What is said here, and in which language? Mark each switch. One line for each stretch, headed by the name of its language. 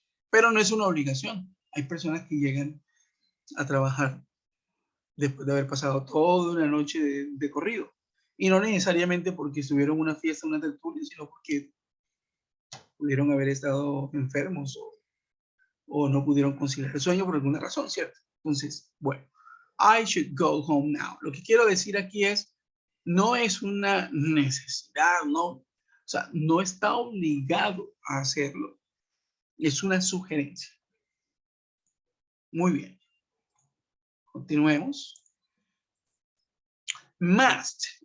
Spanish: Pero no es una obligación. Hay personas que llegan a trabajar después de haber pasado toda una noche de corrido. Y no necesariamente porque estuvieron en una fiesta, una tertulia, sino porque pudieron haber estado enfermos o no pudieron conciliar el sueño por alguna razón, ¿cierto? Entonces, bueno,
English: I should go home now.
Spanish: Lo que quiero decir aquí es, no es una necesidad, no, o sea, no está obligado a hacerlo. Es una sugerencia. Muy bien. Continuemos. Must.